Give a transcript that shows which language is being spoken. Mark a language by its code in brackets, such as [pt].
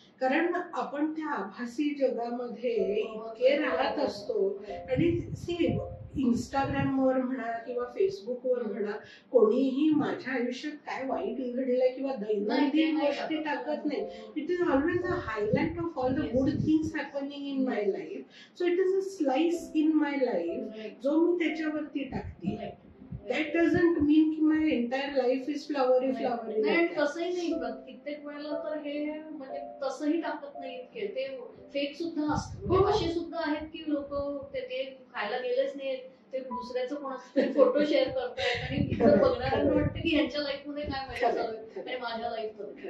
[mr] कारण आपण त्या आभासी जगामध्ये इतके राहत असतो आणि सी इंस्टाग्रामवर म्हणा किंवा फेसबुकवर म्हणा, कोणीही माझ्या आयुष्यात काय वाईट घडलंय किंवा दैनंदिन गोष्टी टाकत नाही. [en] It is always a highlight of all the good things happening in my life. So it is a slice in my life [mr] जो मी त्याच्यावरती टाकते. [en] That doesn't mean की my entire life is flowery. [mr] नाही, तसंही नाही. कित्येक वेळेला तर हे म्हणजे तसंही टाकत नाहीत की ते फेक सुद्धा असतं. असे सुद्धा आहेत की लोक ते खायला गेलेच नाहीत, ते दुसऱ्याचं कोणाचा फोटो शेअर करतायत आणि इतर बघणाऱ्यांना वाटतं की ह्यांच्या लाईफ मध्ये काय मजा चालू आहे आणि माझ्या लाईफ मध्ये.